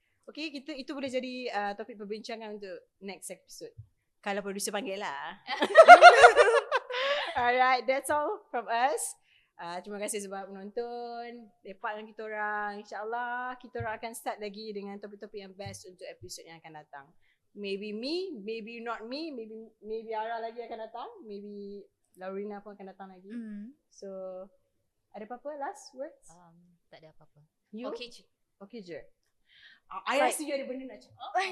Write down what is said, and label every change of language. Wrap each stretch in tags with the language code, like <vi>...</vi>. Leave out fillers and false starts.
<ms>Okay, itu boleh jadi topik perbincangan untuk</ms> <en>next episode.</en> <ms>Kalau producer panggil lah.</ms> <en>Alright, that's all from us.</en> <ms>Terima kasih sebab menonton. Lepak dengan kita orang. InsyaAllah kita orang akan start lagi dengan topik-topik yang best untuk episod yang akan datang.</ms> <en>Maybe me, maybe not me,</en> <ms>maybe Ara lagi akan datang, maybe Laurina pun akan datang lagi. So, ada apa-apa</ms> <en>last words?</en> <ms>Tak ada apa-apa.</ms> <en>You?</en> <ms>Okay je. I rasa you ada benda nak cakap.</ms>